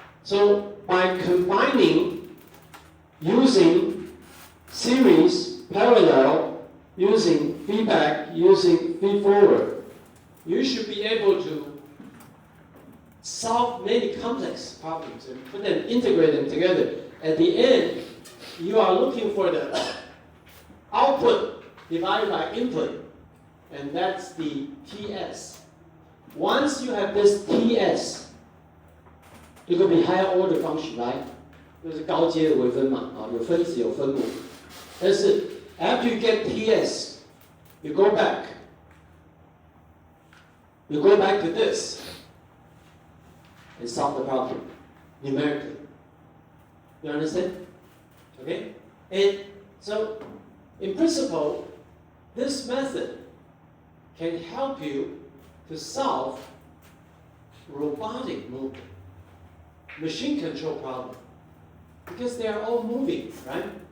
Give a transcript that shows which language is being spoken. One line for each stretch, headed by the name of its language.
English: So by combining using series, parallel, using feedback, using feed forward, you should be able to solve many complex problems and put them, integrate them together. At the end, you are looking for the output divided by input, and that's the TS. Once you have this TS, it will be higher order function, right?
Chinese: 就是高阶的微分嘛，啊，有分子有分母。但是
English: after you get TS, you go back. You go back to this and solve the problem numerically. You understand? Okay? And so, in principle, this method can help you to solve robotic movement, machine control problem, because they are all moving, right?